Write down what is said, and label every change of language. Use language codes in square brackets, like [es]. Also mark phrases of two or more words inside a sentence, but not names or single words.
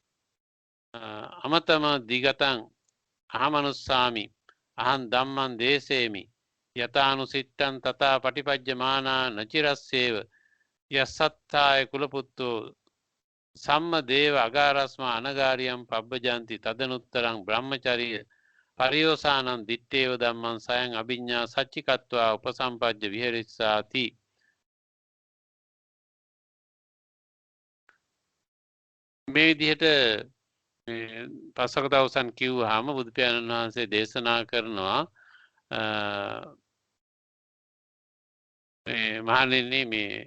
[pi] අමතම දිගතං අහමනුස්සාමි අහං ධම්මං දේසේමි යතානුසිට්ඨං තථා පටිපජ්ජමානා නචිරස්සේව යසත්තාය කුලපුත්තෝ සම්ම දේව අගාරස්ම අනගාරියම් පබ්බජන්ති තදනුත්තරං බ්‍රහ්මචරිය පරියෝසානං දිත්තේව ධම්මං සයං අභිඤ්ඤා සච්චිකත්වා උපසම්පජ්ජ විහෙරිස්සාති [si] මේ විදිහට පස්වක දවසන් කිව්වහම බුදු පියාණන් වහන්සේ දේශනා කරනවා මහණෙනි මේ